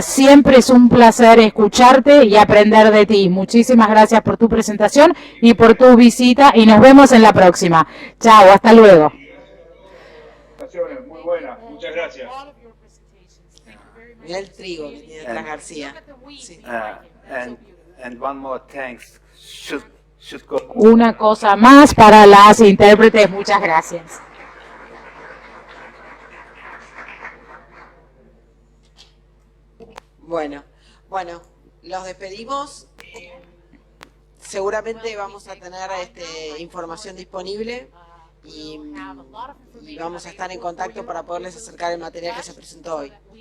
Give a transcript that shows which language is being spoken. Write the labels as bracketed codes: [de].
[es] Siempre es un placer escucharte y aprender de ti. Muchísimas gracias por tu presentación y por tu visita y nos vemos en la próxima. Chao, hasta luego. Muy buena, muchas gracias. Mira el trigo que tiene atrás García. Sí. [en] And one more thanks should go. [es] Una cosa más para las intérpretes. Muchas gracias. Bueno, los despedimos. seguramente vamos a tener información disponible y vamos a estar en contacto para poderles acercar el material que se presentó hoy.